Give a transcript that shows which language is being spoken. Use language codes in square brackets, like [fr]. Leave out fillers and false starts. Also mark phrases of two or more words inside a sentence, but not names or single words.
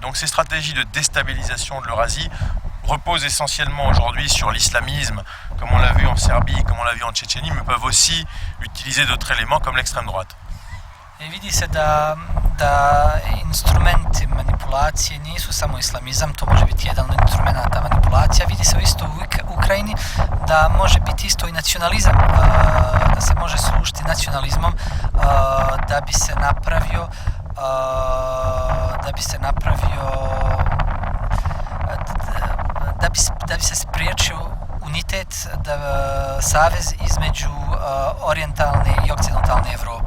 [fr] Donc ces stratégies de déstabilisation de l'Eurasie reposent essentiellement aujourd'hui sur l'islamisme, comme on l'a vu en Serbie, comme on l'a vu en Tchétchénie, mais peuvent aussi utiliser d'autres éléments comme l'extrême droite. [sr] I vidi se da instrumenti manipulacije nisu samo islamizam, to može biti jedan od instrumenta manipulacija. Vidi se isto u Ukrajini da može biti isto i nacionalizam, da se može služiti nacionalizmom da bi se napravio da bi se spriječio unitet, savez između orijentalne i okcidentalne Evrope.